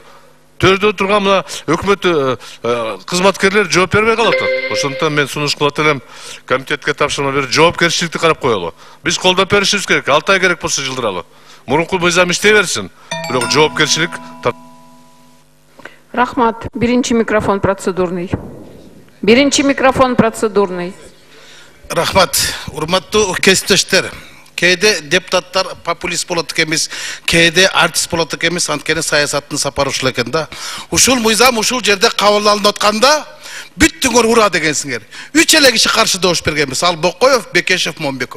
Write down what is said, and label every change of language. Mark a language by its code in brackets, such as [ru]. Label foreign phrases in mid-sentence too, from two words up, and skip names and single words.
[ky] Төрдө турган мына өкмөт кызматкерлер жооп бербей калып атат. Ошондуктан мен сунуш кылат элем, комитетке тапшырма берип, жоопкерчиликти карап коелу. Биз колдоп беришибиз керек, 6 ай керек болсо жылдыралы. Мурунку мыйзам иштей берсин. Бирок жоопкерчилик. Рахмат, [ru] 1-ші микрофон процедурный. 1-ші микрофон процедурный. [ky] Рахмат, урматтуу кесиптештер. Кейде депутаттар популист болот экенбиз, кейде артист болот экенбиз, анткени саясаттын сапары ушул экен да. Ушул мыйзам ушул жерде кабыл алынып атканда бүттүңөр ура дегенсиңер. 3 эле киши каршы добуш бергенбиз. Ал Бокоев, Бекешев, Момбеков.